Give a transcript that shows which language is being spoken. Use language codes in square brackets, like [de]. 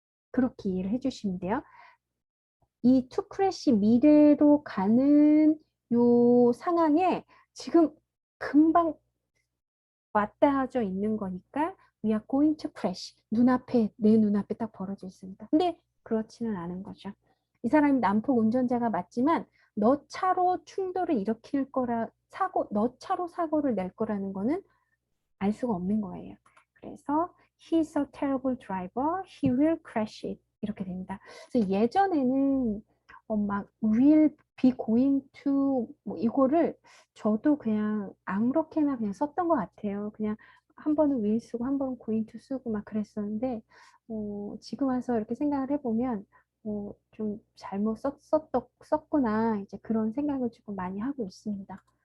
[ko] 그렇게 이해를 해주시면 돼요. 이 to crash 미래로 가는 요 상황에 지금 금방 맞닿아져 있는 거니까 [en] we are going to crash. [ko] 눈앞에, 내 눈앞에 딱 벌어져 있습니다. 근데 그렇지는 않은 거죠. 이 사람이 난폭 운전자가 맞지만 너 차로 충돌을 일으킬 거라, 너 차로 사고를 낼 거라는 거는 알 수가 없는 거예요. 그래서 [en] he's a terrible driver. He will crash it. [ko] 이렇게 됩니다. 그래서 예전에는 막 will be going to 뭐 이거를 저도 그냥 아무렇게나 그냥 썼던 것 같아요. 그냥 한 번은 will 쓰고 한 번은 going to 쓰고 막 그랬었는데 지금 와서 이렇게 생각을 해보면 좀 잘못 썼구나 이제 그런 생각을 조금 많이 하고 있습니다.